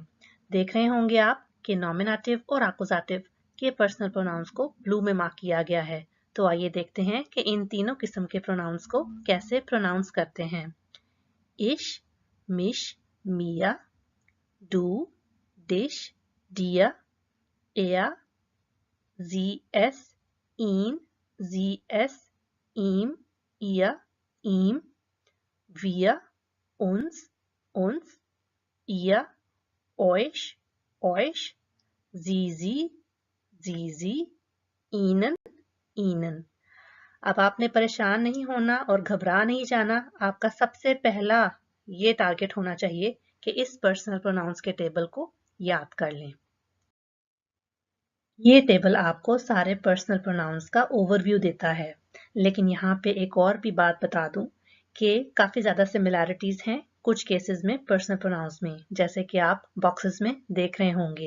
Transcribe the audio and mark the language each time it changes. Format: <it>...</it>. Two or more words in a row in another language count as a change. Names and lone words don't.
<ur>دیکھ رہے ہوں گے آپ کہ نومینیٹو اور ایکیوزیٹو کے</ur> <en>personal pronouns</en> <ur>کو بلو میں مارک کیا گیا ہے. تو آئیے دیکھتے ہیں کہ ان تینوں قسم کے پروناؤنس کو کیسے پروناؤنس کرتے ہیں.</ur> <de>ich, mich, mir, du, dich, dir, er, ZS, ihn, ZS, ihm, ihr, ihm, wir, uns, ihr, euch, sie, ihnen।</de> <ur>اب آپ نے پریشان نہیں ہونا اور گھبرا نہیں جانا. آپ کا سب سے پہلا یہ ٹارگٹ ہونا چاہیے کہ اس</ur> <en>personal pronouns</en> <ur>کے ٹیبل کو یاد کر لیں. یہ ٹیبل آپ کو سارے</ur> <en>personal pronouns</en> <ur>کا اوورویو دیتا ہے، لیکن یہاں پہ ایک اور بھی بات بتا دوں کہ کافی زیادہ سمیلیرٹیز ہیں کچھ کیسز میں</ur> <en>personal pronouns</en> <ur>میں، جیسے کہ آپ باکسز میں دیکھ رہے ہوں گے.</ur>